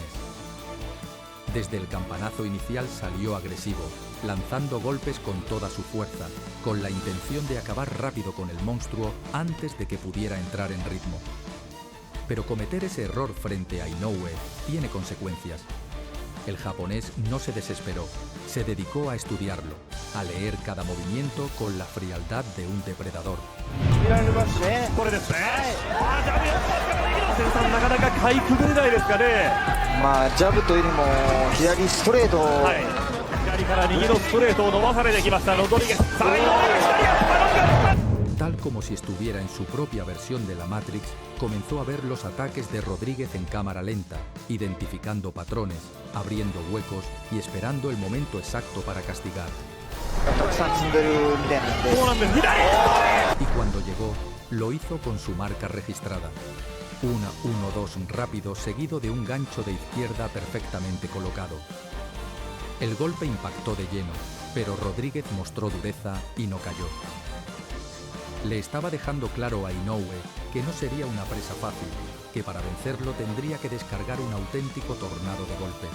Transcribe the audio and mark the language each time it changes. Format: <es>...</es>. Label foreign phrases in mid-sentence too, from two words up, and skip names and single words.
<es>Desde el campanazo inicial salió agresivo, lanzando golpes con toda su fuerza, con la intención de acabar rápido con el monstruo antes de que pudiera entrar en ritmo. Pero cometer ese error frente a Inoue tiene consecuencias. El japonés no se desesperó, se dedicó a estudiarlo, a leer cada movimiento con la frialdad de un depredador.</es> <ja>これですね。なかなかかいくぐれないですかね。ジャブというよりも左ストレート、左から右のストレートを伸ばされてきましたロドリゲス。さあ井上が左。</ja> <es>Tal como si estuviera en su propia versión de la Matrix, comenzó a ver los ataques de Rodríguez en cámara lenta, identificando patrones, abriendo huecos y esperando el momento exacto para castigar.</es> <ja>たくさん積んでるみたいなんで。そうなんです。左。</ja> <es>Y cuando llegó, lo hizo con su marca registrada. Una 1-2 rápido seguido de un gancho de izquierda perfectamente colocado. El golpe impactó de lleno, pero Rodríguez mostró dureza y no cayó. Le estaba dejando claro a Inoue que no sería una presa fácil, que para vencerlo tendría que descargar un auténtico tornado de golpes.</es>